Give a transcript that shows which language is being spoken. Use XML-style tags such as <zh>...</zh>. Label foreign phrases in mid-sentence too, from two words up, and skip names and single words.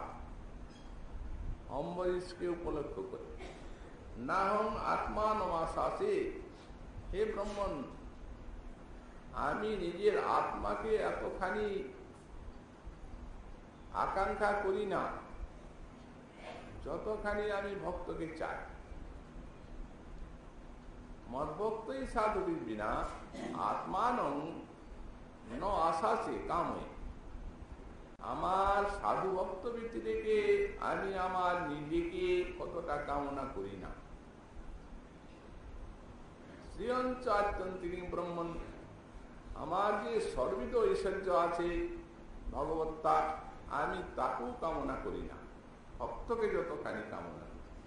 <bn>অম্বরীশকে উপলক্ষ করে,</bn> <sa>না হং আত্মা নমাশাচে, হে ব্রহ্মণ,</sa> <bn>আমি নিজের আত্মাকে এতখানি আকাঙ্ক্ষা করি না যতখানি আমি ভক্তকে চাই।</bn> <sa>মদ্ভক্তই সাধুবির বিনা আত্মানং ন আশাসে কামে,</sa> <bn>আমার সাধু ভক্ত বৃত্তি থেকে আমি আমার নিজেকে কতটা কামনা করি না।</bn> <sa>শ্রীয়ঞ্চাত্যন্তিং ব্রহ্মণ,</sa> <bn>আমার যে সর্বিত ঐশ্বর্য আছে ভগবত্তা, আমি তাকেও কামনা করি না, ভক্তকে যতখানি কামনা করি।</bn>